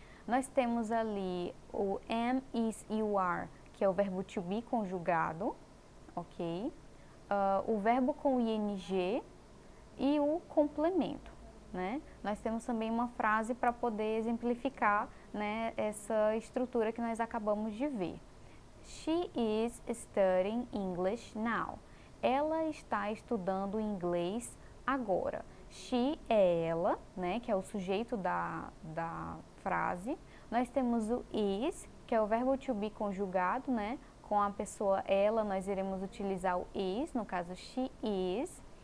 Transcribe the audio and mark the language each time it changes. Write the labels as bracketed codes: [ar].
[pt] Nós temos ali o [en] am, is, you are, [pt] que é o verbo to be conjugado, ok? O verbo com ing e o complemento, né? Nós temos também uma frase para poder exemplificar, né, essa estrutura que nós acabamos de ver. [en] She is studying English now. [pt] Ela está estudando inglês agora. She é ela, né, que é o sujeito da frase. Nós temos o is, que é o verbo to be conjugado, né? Com a pessoa ela, nós iremos utilizar o is, no caso [en] she is.